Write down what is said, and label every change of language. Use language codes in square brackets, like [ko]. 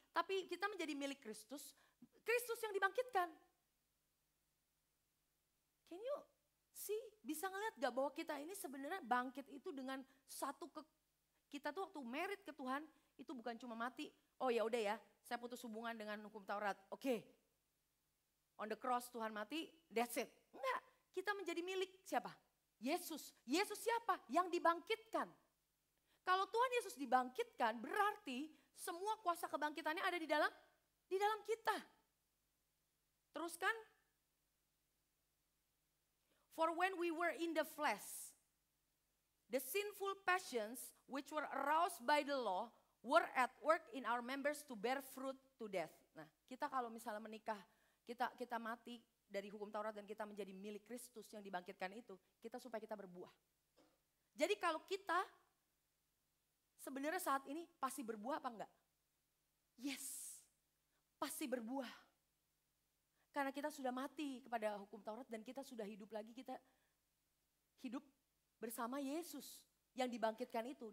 [id] Tapi kita menjadi milik Kristus. Kristus yang dibangkitkan. [en] Can you see, [id] bisa ngeliat gak bahwa kita ini sebenarnya bangkit itu dengan satu kita tuh waktu merit ke Tuhan itu bukan cuma mati. Oh ya udah ya, saya putus hubungan dengan hukum Taurat. Oke. [en] On the cross [id] Tuhan mati, [en] that's it. [id] Enggak, kita menjadi milik siapa? Yesus. Yesus siapa? Yang dibangkitkan. Kalau Tuhan Yesus dibangkitkan berarti semua kuasa kebangkitannya ada di dalam kita. Teruskan. [en] For when we were in the flesh, the sinful passions which were aroused by the law were at work in our members to bear fruit to death. [id] Nah, kita kalau misalnya menikah, kita mati dari hukum Taurat dan kita menjadi milik Kristus yang dibangkitkan itu, kita supaya kita berbuah. Jadi kalau kita sebenarnya saat ini pasti berbuah apa enggak? Yes, pasti berbuah. Karena kita sudah mati kepada hukum Taurat dan kita sudah hidup lagi, kita hidup bersama Yesus yang dibangkitkan itu.